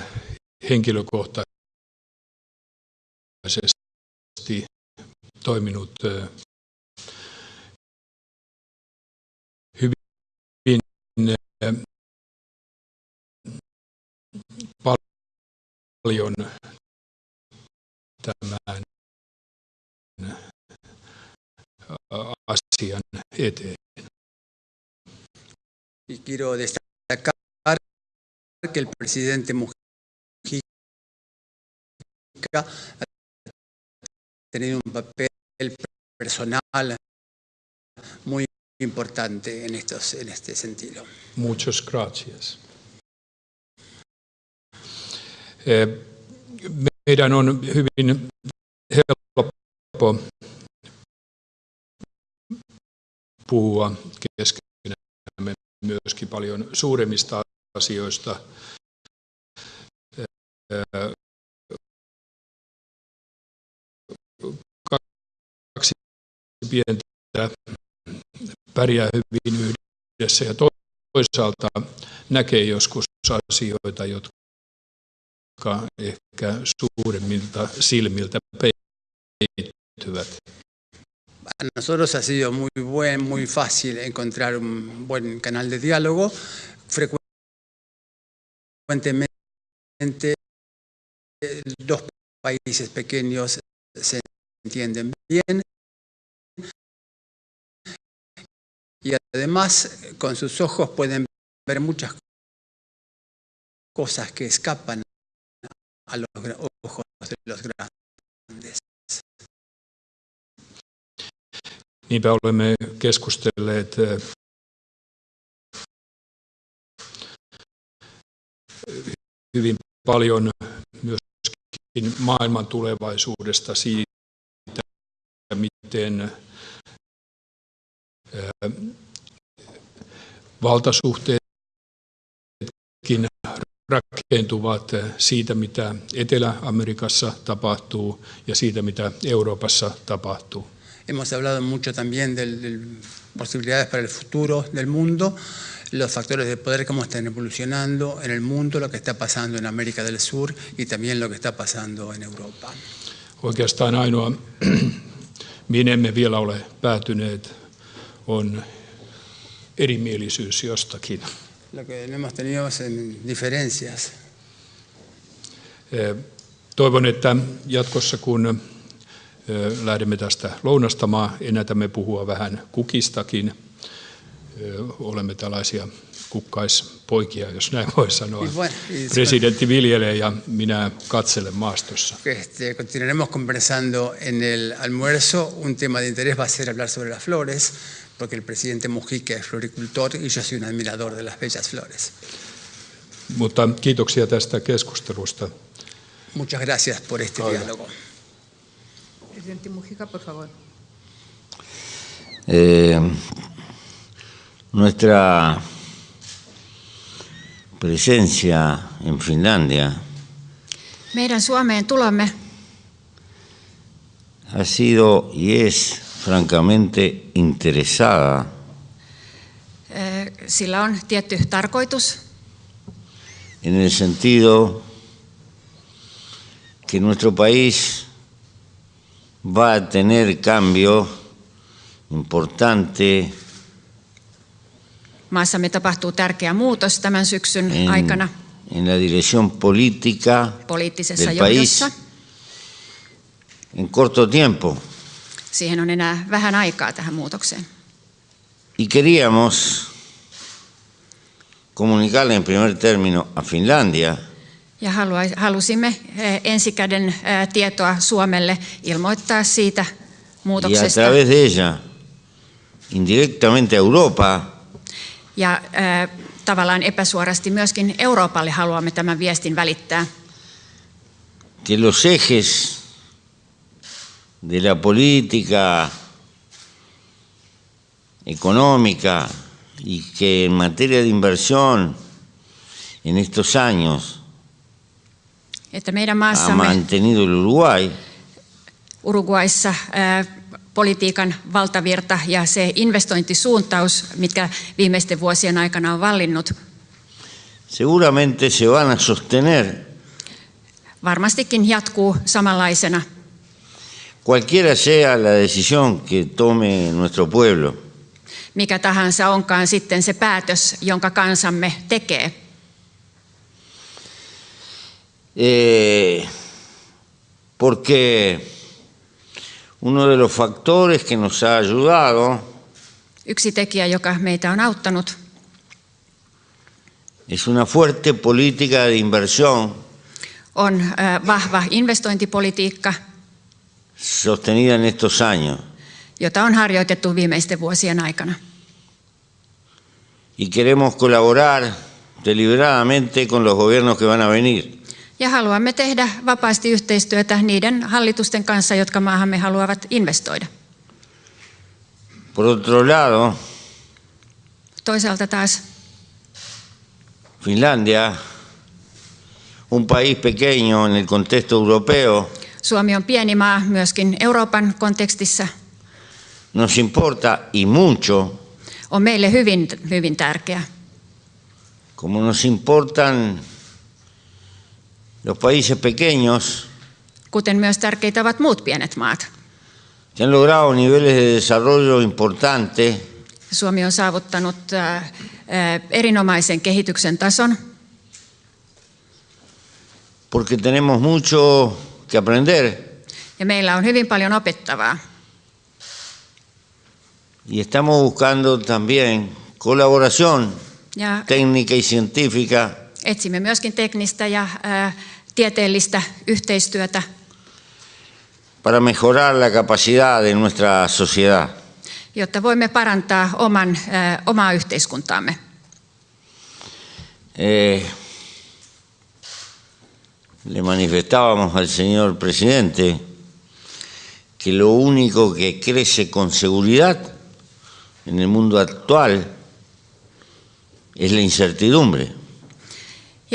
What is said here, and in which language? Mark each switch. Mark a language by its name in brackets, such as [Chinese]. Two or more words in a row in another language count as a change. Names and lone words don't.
[Finnish] henkilökohtaisesti toiminut hyvin paljon tämän asian eteen. [Spanish] Y quiero destacar que el presidente Mujica ha tenido un papel personal muy importante en este sentido. Muchas gracias. [Finnish] Meidän on hyvin helppo puhua keskenämme myöskin paljon suuremmista asioista. Kaksi pientä pärjää hyvin yhdessä ja toisaalta näkee joskus asioita, jotka ehkä suuremmilta silmiltä peittyvät. [Spanish] A nosotros ha sido muy fácil encontrar un buen canal de diálogo. Frecuentemente dos países pequeños se entienden bien y además con sus ojos pueden ver muchas cosas que escapan a los ojos de los grandes. [Finnish] Niinpä olemme keskustelleet hyvin paljon myöskin maailman tulevaisuudesta, siitä, miten valtasuhteetkin rakentuvat siitä, mitä Etelä-Amerikassa tapahtuu ja siitä, mitä Euroopassa tapahtuu. [Spanish] Hemos hablado mucho también de posibilidades para el futuro del mundo, los factores de poder, cómo están evolucionando en el mundo, lo que está pasando en América del Sur y también lo que está pasando en Europa. [Finnish] Oikeastaan ainoa, mihin emme vielä ole päätyneet, on erimielisyys jostakin. [Spanish] Lo que no hemos tenido son diferencias. [Finnish] Toivon, että jatkossa kun lähdemme tästä lounastamaan, ennätämme puhua vähän kukistakin. Olemme tällaisia kukkaispoikia, jos näin voi sanoa. Presidentti viljelee ja minä katselen maastossa. [Spanish] Continuaremos conversando en el almuerzo. Un tema de interés va a ser hablar sobre las flores, porque el presidente Mujica es floricultor y yo soy un admirador de las bellas flores. [Finnish] Mutta kiitoksia tästä keskustelusta. [Spanish] Muchas gracias por este diálogo. Presidente Mujica, por favor. Nuestra presencia en Finlandia [Finnish] Meidän Suomeen tulomme [Spanish] ha sido y es francamente interesada [Finnish] sillä on tietty tarkoitus [Spanish] en el sentido que nuestro país va a tener cambio importante [Finnish] Maassamme tapahtuu tärkeä muutos tämän syksyn aikana [Spanish] en la dirección política [Finnish] poliittisessa [Spanish] del país [Finnish] johdossa. [Spanish] en corto tiempo. [Finnish] Siihen on enää vähän aikaa tähän muutokseen. [Spanish] Y queríamos comunicarle en primer término a Finlandia [Finnish] Ja halusimme ensikäden tietoa Suomelle, ilmoittaa siitä [Spanish] y a [Finnish] muutoksesta. [Spanish] través de ella indirectamente a Europa [Finnish] Ja tavallaan epäsuorasti myöskin Euroopalle haluamme tämän viestin välittää, [Spanish] que los ejes de la política económica y que en materia de inversión en estos años [Finnish] että meidän [Spanish] ha [Finnish] maassamme [Spanish] mantenido el Uruguay [Finnish] Uruguayssa politiikan valtavirta ja se investointisuuntaus, mitkä viimeisten vuosien aikana on vallinnut, [Spanish] seguramente se van a sostener [Finnish] varmastikin jatkuu samanlaisena. [Spanish] cualquiera sea la decisión que tome nuestro pueblo. [Finnish] Mikä tahansa onkaan sitten se päätös, jonka kansamme tekee. [Spanish] Porque uno de los factores que nos ha ayudado [Finnish] Yksi tekijä, joka meitä on auttanut, [Spanish] es una fuerte política de inversión [Finnish] on vahva investointipolitiikka, [Spanish] sostenida en estos años. [Finnish] jota on harjoitettu viimeisten vuosien aikana. [Spanish] Y queremos colaborar deliberadamente con los gobiernos que van a venir. [Finnish] Ja haluamme tehdä vapaasti yhteistyötä niiden hallitusten kanssa, jotka maahamme haluavat investoida. [Spanish] Por otro lado, [Finnish] Toisaalta taas [Spanish] Finlandia, un país pequeño en el contexto europeo, [Finnish] Suomi on pieni maa myöskin Euroopan kontekstissa, [Spanish] nos importa y mucho, [Finnish] on meille hyvin, hyvin tärkeä. [Spanish] como nos importan los países pequeños [Finnish] Kuten myös tärkeitä ovat muut pienet maat. [Spanish] que han logrado niveles de desarrollo importante [Finnish] Suomi on saavuttanut erinomaisen kehityksen tason, [Spanish] porque tenemos mucho que aprender [Finnish] ja meillä on hyvin paljon opettavaa. [Spanish] y estamos buscando también colaboración [Finnish] Ja [Spanish] técnica y científica [Finnish] etsimme myöskin teknistä ja tieteellistä yhteistyötä, [Spanish] para mejorar la capacidad de nuestra sociedad. [Finnish] jotta voimme parantaa omaa yhteiskuntaamme. [Spanish] Le manifestábamos al señor presidente que lo único que crece con seguridad en el mundo actual es la incertidumbre.